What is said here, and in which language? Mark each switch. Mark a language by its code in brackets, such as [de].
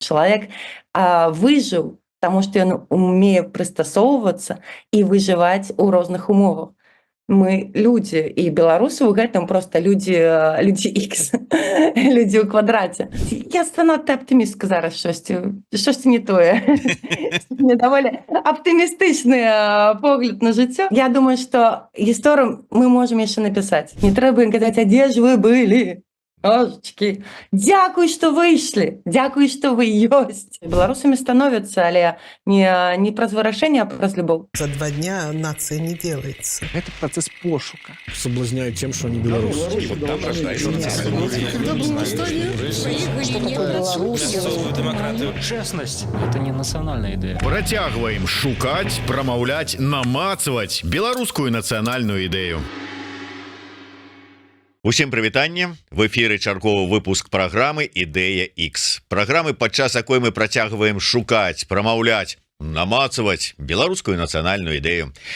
[be] чалавек выжыў, таму што ён умее прыстасоўвацца і выжываць у розных умовах. Мы людзі, і беларусы ў гэтым проста людзі Х, людзі ў квадраце. Я занадта аптымістка зараз штосьці не тое. Мне даволі аптымістычны погляд на жыццё. Я думаю, што гісторыю мы можам яшчэ напісаць. Не трэба казаць, а дзе ж вы былі? Божачкі, дзякуй, што выйшлі, дзякуй, што вы ёсць. Беларусамі становяцца, але не праз вырашэнне, а праз любоў. [ru] За 2 дня нация не делается. Это процесс пошука. Соблазняют тем, что они белорусы. И вот там рождаются Честность – это не национальная идея. [be] Працягваем шукаць, прамаўляць, намацваць беларускую нацыянальную ідэю. Усім прывітанне. В эфіры чарговы выпуск праграмы «Ідэя X». Праграмы, падчас якой мы працягваем шукаць, прамаўляць, намацаваць беларускую нацыянальную ідэю.